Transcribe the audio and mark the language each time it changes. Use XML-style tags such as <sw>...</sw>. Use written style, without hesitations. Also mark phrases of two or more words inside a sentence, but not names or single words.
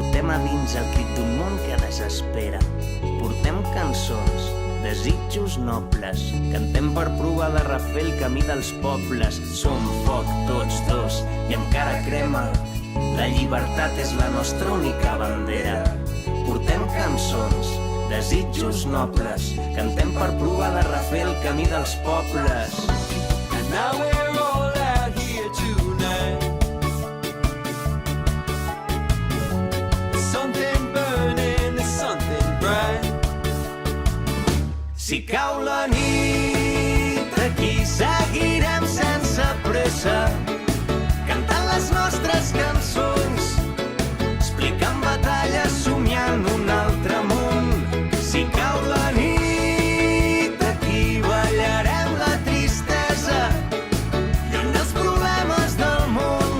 <ca>torna dins el crit d'un món que desespera. Portem cançons, desitjos nobles, cantem per provar de refer el camí dels pobles. Som foc tots dos i encara crema, la llibertat és la nostra única bandera. Portem cançons, desitjos nobles, cantem per provar de refer el camí dels pobles.</ca> <en>And now we're all out here tonight. Something burning, there's something bright.</en> <ca>Si cau la nit, aquí seguirem sense pressa, cantant les nostres cançons, explicant batalles, somiant un altre món. Si cau la nit, aquí ballarem la tristesa, lluny dels problemes del món.</ca>